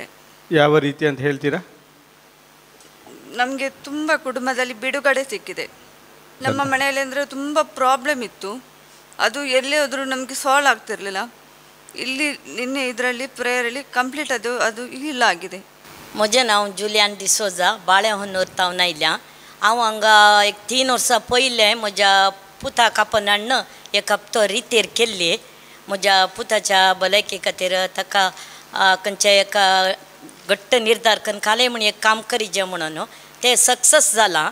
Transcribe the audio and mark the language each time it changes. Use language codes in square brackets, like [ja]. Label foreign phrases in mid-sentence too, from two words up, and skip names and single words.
[kn] ಯಾವ ರೀತಿ ಅಂತ ಹೇಳ್ತೀರಾ? ನಮಗೆ ತುಂಬ ಕುಟುಂಬದಲ್ಲಿ ಬಿಡುಗಡೆ ಸಿಕ್ಕಿದೆ. ನಮ್ಮ ಮನೆಯಲ್ಲಿ ಅಂದರೆ ತುಂಬ ಪ್ರಾಬ್ಲಮ್ ಇತ್ತು, ಅದು ಎಲ್ಲೇ ಹೋದರೂ ನಮಗೆ ಸಾಲ್ವ್ ಆಗ್ತಿರಲಿಲ್ಲ. ಇಲ್ಲಿ ನಿನ್ನೆ ಇದರಲ್ಲಿ ಪ್ರೇಯರಲ್ಲಿ ಕಂಪ್ಲೀಟ್ ಅದು ಹೀಲ್ ಆಗಿದೆ. [kok] म्हजें नांव जुलियान डिसोजा बाळेहोन्नूर तावन आयल्या. हांव हांगा एक 3 वर्सां पयलें म्हज्या पुताक आपण हाडून एक हप्तो रितेर केल्ली. म्हज्या पुताच्या भलायके खातीर ताका खंयच्या एका घट्ट निर्धार करून काले म्हण एक काम करीचें म्हणून तें सक्सेस जालां.